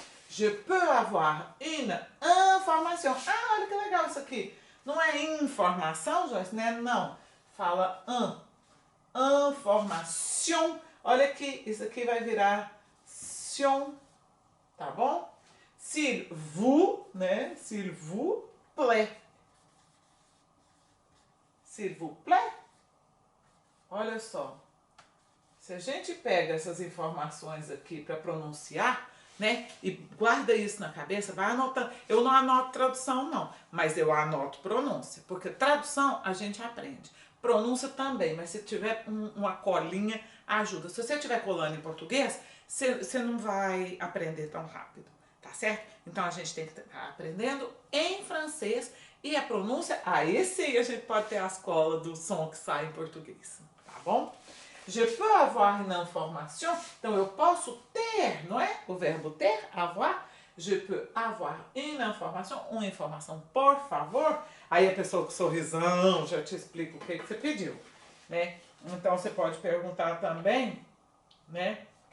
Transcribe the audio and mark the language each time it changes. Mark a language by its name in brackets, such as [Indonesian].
[French] Je peux avoir une information. [Portuguese] Ah, olha que legal isso aqui. Não é informação, Joyce, né? Não. Fala information. Olha aqui. Isso aqui vai virar sion. Tá bom? [French] S'il vous, né? S'il vous plaît. S'il vous plaît. [Portuguese] Olha só. Se a gente pega essas informações aqui para pronunciar, né? E guarda isso na cabeça, vai anotando. Eu não anoto tradução, não, mas eu anoto pronúncia, porque tradução a gente aprende. Pronúncia também, mas se tiver uma colinha, ajuda. Se você estiver colando em português, você não vai aprender tão rápido, tá certo? Então a gente tem que estar aprendendo em francês e a pronúncia, aí sim a gente pode ter a escola do som que sai em português, tá bom? [French] Je peux avoir une information. [Portuguese] Então eu posso ter, não é? O verbo ter, avoir. [French] Je peux avoir une information. [Portuguese] Uma informação, por favor. Aí a pessoa com sorrisão já te explica o que você pediu, né? Então você pode perguntar também, né?